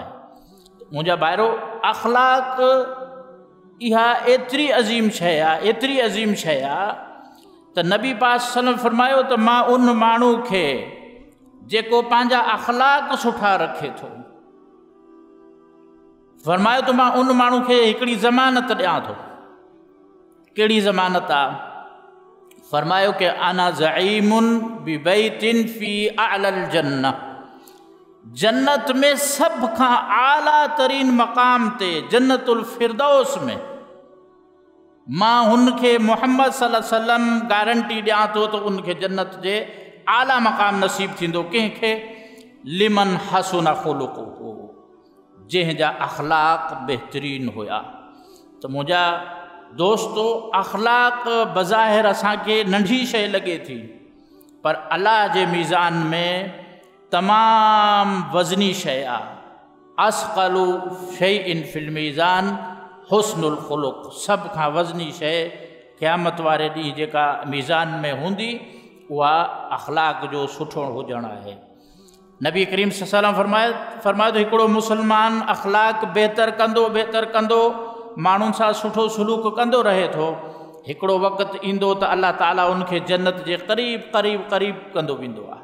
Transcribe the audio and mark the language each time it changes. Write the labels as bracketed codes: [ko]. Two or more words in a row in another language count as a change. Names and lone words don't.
[sd] मुंहिंजा ॿाहिरो अख़लाक इहा एतिरी अज़ीम शइ आहे, एतिरी अज़ीम शइ आहे त नबी पाक [ar] صلى الله عليه وسلم [sd] फरमायो त मां उन माण्हू खे जेको पंहिंजा अख़लाक सुठा रखे थो, फरमायो त मां उन माण्हू खे हिकिड़ी ज़मानत ॾियां थो। कहिड़ी ज़मानत आहे? फरमायो कि [ar] أنا زعيم ببيت في أعلى الجنة, [sd] जन्नत में सभ खां आला तरीन मक़ाम ते जन्नतुल फिरदौस में मां हुनखे मुहम्मद [ar] صلى الله عليه وسلم [sd] गारंटी ॾियां थो त उनखे जन्नत जे आला मक़ाम नसीब थींदो। कंहिंखे? [ar] لمن حسن خلقه, [sd] जंहिंजा अख़लाक बहितरीन हुया। त मुंहिंजा दोस्तो, अख़लाक बज़ाहिर असांखे नंढी शइ लॻे थी, पर अल्लाह जे मीज़ान में तमामु वज़नी शइ आहे। [ar] أثقل شيء في الميزان حسن الخلق, [sd] सभ खां वज़नी शइ क़यामत वारे ॾींहुं जेका मीज़ान में हूंदी उहा अख़लाक जो सुठो हुजणु आहे। नबी करीम [ar] صلى الله عليه وسلم [sd] फरमायो त हिकिड़ो मुस्लमान अख़लाक बहितर कंदो माण्हुनि सां सुठो सलूक कंदो रहे थो, हिकिड़ो वक़्तु ईंदो त अल्लाह ताला उनखे जन्नत जे क़रीब कंदो वेंदो आहे।